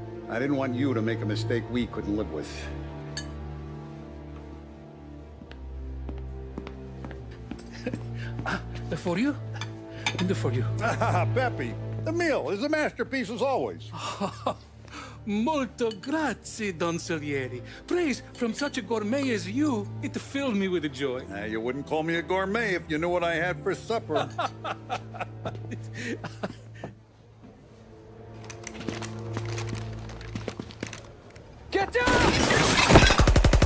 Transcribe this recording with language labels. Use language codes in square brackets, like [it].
[en] I didn't want you to make a mistake we couldn't live with. For you? And for you. Pepe, the meal is a masterpiece as always. [it] Molto grazie, Don Salieri. [en] Praise from such a gourmet as you, it filled me with joy. You wouldn't call me a gourmet if you knew what I had for supper. Get down!